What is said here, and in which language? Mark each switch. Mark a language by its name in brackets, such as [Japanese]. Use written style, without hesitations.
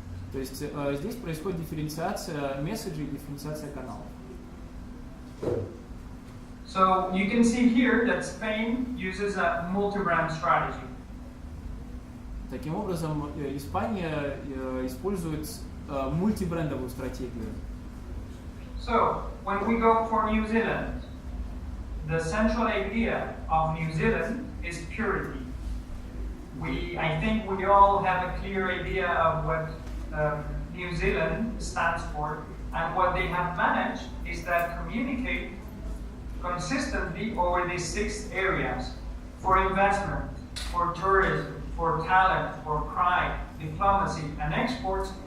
[Russian] То есть здесь происходит дифференциация месседжей, дифференциация каналов. [English] So you can see here that Spain uses a multi-brand strategy. [Russian] Таким образом, Испания использует мультибрендовую стратегию. [English] So when we go for New Zealand, the central idea of New Zealand is purity. I think we all have a clear idea of what New Zealand stands for, and what they have managed is that communicate consistently over these 6 areas for investment, for tourism, for talent, for pride, diplomacy, and exports.